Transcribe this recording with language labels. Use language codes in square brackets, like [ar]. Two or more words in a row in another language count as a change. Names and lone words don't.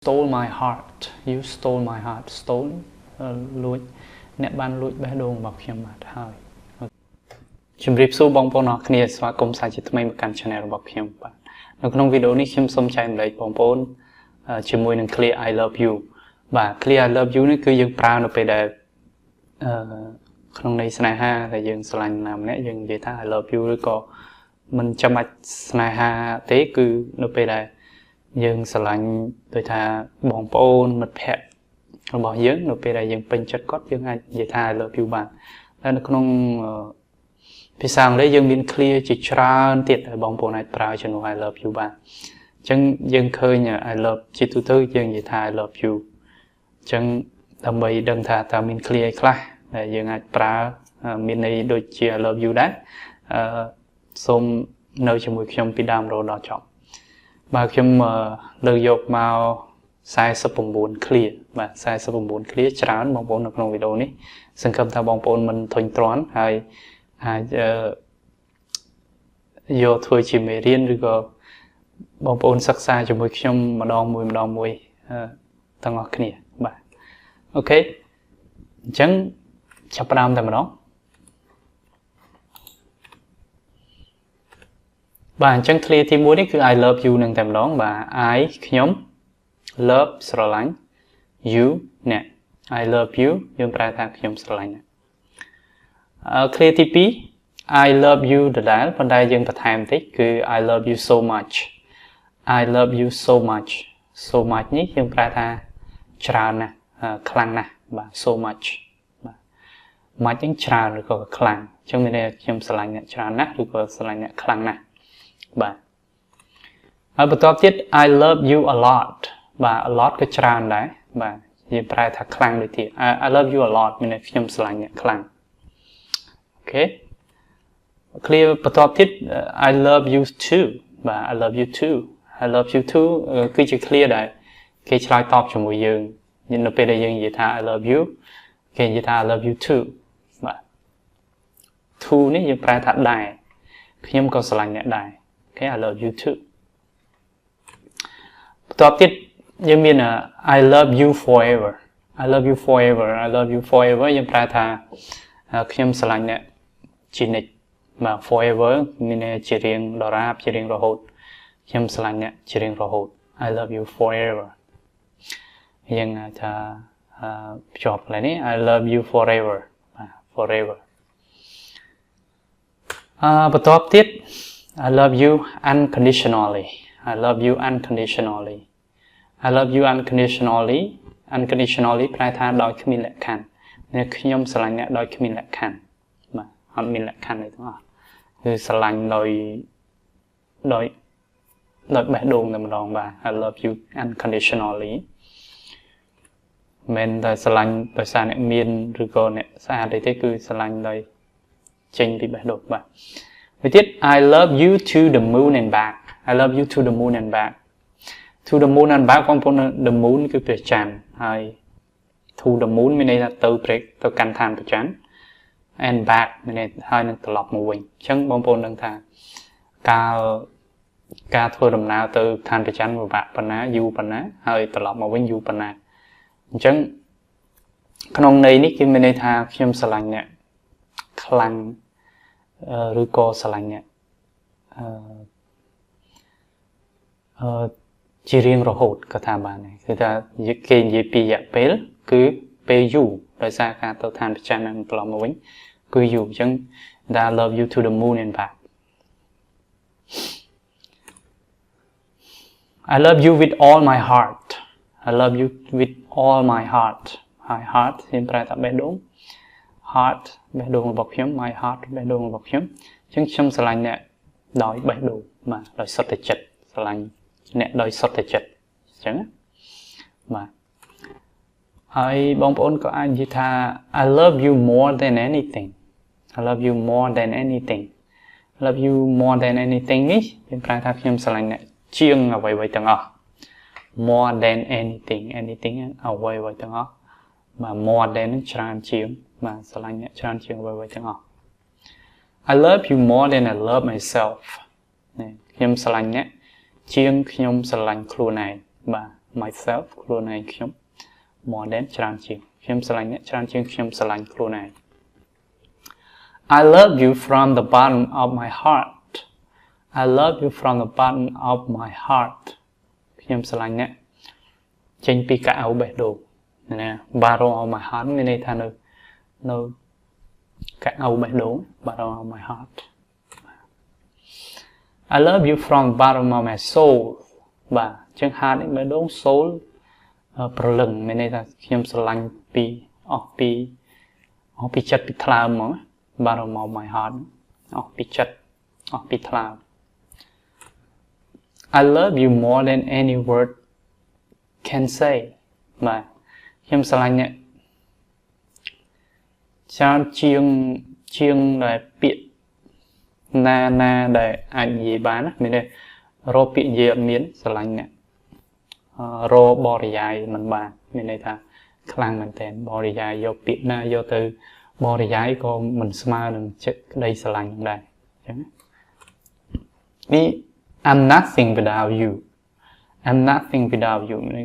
[en] stole my heart you stole my heart stole [km] លួចអ្នកបានលួចបេះដូងរបស់ខ្ញុំបាទហើយជំរាបសួរបងប្អូនអរគ្នាស្វាគមន៍សាជាថ្មីមកកាន់ channel របស់ខ្ញុំបាទនៅក្នុងវីដេអូនេះខ្ញុំសូមចែកម្លែកបងប្អូនជាមួយនឹង [en] clear I love you [km] បាទ [en] clear I love you [km] នេះគឺយើងប្រើនៅពេលដែល ក្នុងន័យស្នេហាដែលយើងស្រឡាញ់ណាម្នាក់យើងនិយាយថា [en] I love you [km] ឬក៏មិនចាំបាច់ស្នេហាទេគឺនៅពេលដែលយើងស្រឡាញ់ដូចថាបងប្អូនមិត្តភក្តិរបស់យើងនៅពេលដែលយើងពេញចិត្ត គាត់យើងអាចនិយាយថា [en] I love you [km] បានតែនៅក្នុងភាសាអង់គ្លេសយើងមាន clear ជាច្រើនទៀតហើយបងប្អូនអាចប្រើជំនួស [en] I love you [km] បានអញ្ចឹង យើងឃើញ [en] I love [km] ជាទូទៅយើងនិយាយថា [en] I love you [km] អញ្ចឹងដើម្បីដឹងថាតើមាន clear អីខ្លះដែលយើងអាចប្រើមានន័យដូចជា [en] I love you [km] ដែរសូមនៅជាមួយខ្ញុំពីដើមរហូតដល់ចប់បាទខ្ញុំលើកយកមក49 clear បាទ49 clear ច្រើនបងប្អូននៅក្នុងវីដេអូនេះសង្ឃឹមថាបងប្អូនមិនធុញទ្រាន់ហើយអាច យកធ្វើជាមេរៀនឬក៏បងប្អូនសិក្សាជាមួយខ្ញុំម្ដងមួយទាំងអស់គ្នាបាទអូខេអញ្ចឹងចាប់ផ្ដើមតែម្ដង បាទអញ្ចឹង clear ទី1នេះគឺ [en] I love you [km] នឹងតែម្ដងបាទ I ខ្ញុំ love ស្រឡាញ់ you អ្នក [en] I love you [km] យើងប្រើថាខ្ញុំស្រឡាញ់clear ទី2 [en] I love you [km] ដដែលប៉ុន្តែយើងបន្ថែមតិចគឺ I [en] love you so much I love you so much so much [km] នេះយើងប្រើថាច្រើនណាស់ខ្លាំងណាស់បាទ [en] so much [km] បាទ much ហ្នឹងច្រើនឬក៏ខ្លាំងអញ្ចឹងមានន័យថា ខ្ញុំស្រឡាញ់អ្នកច្រើនណាស់ឬក៏ស្រឡាញ់អ្នកខ្លាំងណាស់បាទហើយបន្ទាប់ទៀត [en] I love you a lot [km] បាទ [en] a lot [km] ក៏ច្រើនដែរ បាទយើងប្រែថាខ្លាំងដូចទៀត [en] I love you a lot [km] មានន័យខ្ញុំស្រឡាញ់អ្នកខ្លាំងអូខេ clear បន្ទាប់ទៀត [en] I love you too [km] បាទ [en] I love you [km] too [en] I love you too [km] គឺជា clear ដែរគេឆ្លើយតបជាមួយយើងនៅពេលដែលយើងនិយាយថា I love you គេនិយាយថា I love you too បាទ too នេះយើងប្រែថាដែរខ្ញុំក៏ស្រឡាញ់អ្នកដែរ [en] Okay, I love you too [km] បន្ទាប់ទៀតយើងមាន [en] I love you forever I love you forever I love you forever [km] យើងប្រើថាខ្ញុំស្រឡាញ់អ្នកជានិច្ចបាទ forever មានន័យជារៀងដរាបជារៀងរហូតខ្ញុំស្រឡាញ់អ្នកជារៀងរហូត I love you forever យើងថាភ្ជាប់ឡើងនេះ I love you forever បាទ forever បន្ទាប់ទៀត [en] I love you unconditionally I love you unconditionally I love you unconditionally unconditionally [km] ប្រែថាដោយគ្មានលក្ខខណ្ឌអ្នកខ្ញុំស្រឡាញ់អ្នកដោយគ្មានលក្ខខណ្ឌបាទអត់មានលក្ខខណ្ឌអីទាំងអស់គឺស្រឡាញ់ដោយ បេះដូងតែម្ដងបាទ [en] I love you unconditionally [km] មិនតែស្រឡាញ់ដោយសារអ្នកមានឬក៏អ្នកស្អាតអីទេគឺស្រឡាញ់ដោយចេញពីបេះដូងបាទមួយទៀត [en] I love you to the moon and back [km] I love you to [en] the moon [km] and back [en] to the moon and back [km] បងប្អូន the moon គឺព្រះច័ន្ទហើយ to the moon មានន័យថាទៅកាន់ឋានព្រះច័ន្ទ and back មានន័យហើយនឹងត្រឡប់មកវិញអញ្ចឹងបងប្អូនដឹងថា ការធ្វើដំណើរទៅឋានព្រះច័ន្ទពិបាកប៉ុណ្ណាយូរប៉ុណ្ណាហើយត្រឡប់មកវិញយូរប៉ុណ្ណាអញ្ចឹងក្នុងន័យនេះគឺមានន័យថាខ្ញុំស្រឡាញ់អ្នកខ្លាំងឬក៏ស្រឡាញ់អ្នកជារៀងរហូតក៏ថាបានដែរគឺថាគេនិយាយពីរយៈពេលគឺពេលយូរដោយសារការទៅឋានព្រះច័ន្ទនឹងត្រឡប់មកវិញគឺយូរអញ្ចឹង [en] I love you to the moon and back I love you with all my heart I love you with all my heart my heart [km] ខ្ញុំប្រែថាបេះដូង [en] heart [km] បេះដូងរបស់ខ្ញុំ [en] my heart [km] បេះដូងរបស់ខ្ញុំអញ្ចឹង ខ្ញុំស្រឡាញ់អ្នកដោយបេះដូងបាទដោយសុទ្ធតែចិត្តស្រឡាញ់អ្នកដោយសុទ្ធតែចិត្តអញ្ចឹងបាទហើយបងប្អូនក៏អាចនិ [en] យាយថា I love you more than anything I love you more than anything love you more than anything នេះ [km] យើងប្រែថាខ្ញុំស្រឡាញ់អ្នកជាងអ្វីៗទាំងអស់ [en] more than anything [km] អ្វីៗទាំងអស់បាទ [en] more than [km] ច្រើនជាងបាទស្រឡាញ់អ្នកច្រើនជាងអ្វីៗទាំងអស់ [en] I love you more than I love myself [km] ខ្ញុំស្រឡាញ់អ្នកជាងខ្ញុំស្រឡាញ់ខ្លួនឯងបាទ myself ខ្លួនឯងខ្ញុំ [en] more than [km] ច្រើនជាងខ្ញុំស្រឡាញ់អ្នកច្រើនជាងខ្ញុំស្រឡាញ់ខ្លួនឯង [en] I love you from the bottom of my heart I love you from the bottom of my heart [km] ខ្ញុំស្រឡាញ់អ្នកចេញពីកៅអៅបេះដូងណា [en] bottom of my heart [km] មានន័យថានៅ កៅអៅបេះដូង [en] bottom of my heart I love you from the bottom of my soul [km] បាទចឹង heart នេះបេះដូង soul ប្រលឹងមានន័យថាខ្ញុំស្រឡាញ់ពីអស់ពីចិត្តពីថ្លើមហ្មង [en] bottom of my heart [km] អស់ពីចិត្តអស់ពីថ្លើម [en] I love you more than any word can say [km] បាទខ្ញុំស្រឡាញ់អ្នកច្រើនជាងដែលពាក្យ ណាដែលអាចនិយាយបានណាមានន័យរកពាក្យនិយាយអត់មានស្រឡាញ់អ្នករកបរិយាយមិនបានមានន័យថាខ្លាំងមែនតើបរិយាយយកពាក្យណាយកទៅបរិយាយក៏មិនស្មើនឹងចិត្តក្តីស្រឡាញ់នឹងដែរអញ្ចឹងនេះ [en] I'm nothing without you [km] I'm nothing without you